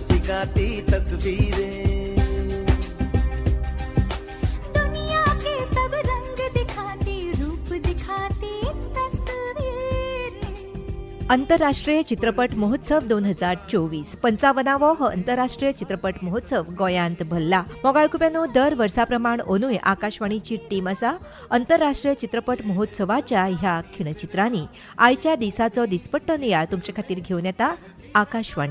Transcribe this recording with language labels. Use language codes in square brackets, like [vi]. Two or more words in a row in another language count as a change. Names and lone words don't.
[hi] दिखाती तस्वीरें, दुनिया के सब रंग दिखाती, रूप दिखाती तस्वीरें। [kok] आंतरराष्ट्रीय चित्रपट महोत्सव 2024 55वो हो आंतरराष्ट्रीय चित्रपट महोत्सव गोंयांत भरला. मोगाळकुप्यानो दर वर्सा प्रमाण अंदूय आकाशवाणीची टीम आसा. आंतरराष्ट्रीय चित्रपट महोत्सवाच्या ह्या खिणचित्रांनी आयच्या दिसाचो दिसपट्टो नियाळ तुमचे खातीर घेवन येता आकाशवाणी.